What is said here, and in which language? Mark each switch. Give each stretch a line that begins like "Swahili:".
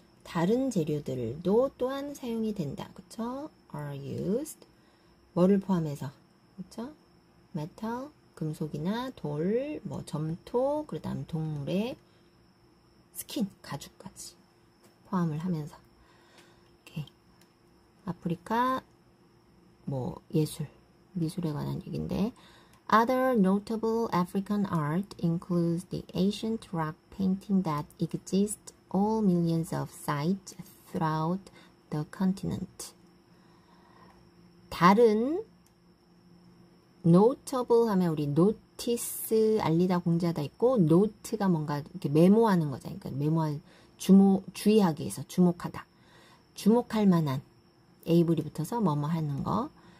Korean: 다른 재료들도 또한 사용이 된다. 그쵸?
English: are used.
Korean: 뭐를 포함해서? 그쵸? metal, 금속이나 돌, 뭐 점토, 그 다음 동물의 스킨, 가죽까지 포함을 하면서. 오케이. 아프리카 뭐 예술, 미술에 관한 얘기인데
English: Other notable African art includes the ancient rock painting that exists all millions of sites throughout the continent.
Korean: 다른 notable 하면 우리 notice 알리다 공지하다 있고 note가 뭔가 이렇게 메모하는 거잖아요. 그러니까 메모할 주의하기 위해서 주목하다. 주목할 만한 에이블이 붙어서 뭐뭐 하는 거.